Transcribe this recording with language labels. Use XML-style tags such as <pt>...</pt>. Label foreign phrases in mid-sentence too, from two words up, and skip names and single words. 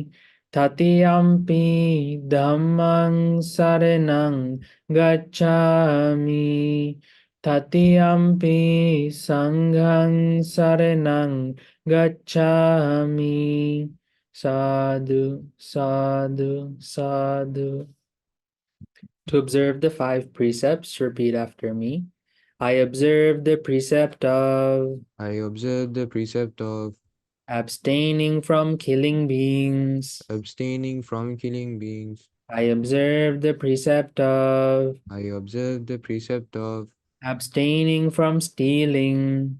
<pi>Tatiyampi dhammang saranang gacchāmi. Tatiyampi sanghang saranang gacchāmi. Sadhu, sadhu, sadhu.</pi> <en>To observe the 5 precepts, repeat after me. I observe the precept of abstaining from killing beings. I observe the precept of abstaining from stealing.</en>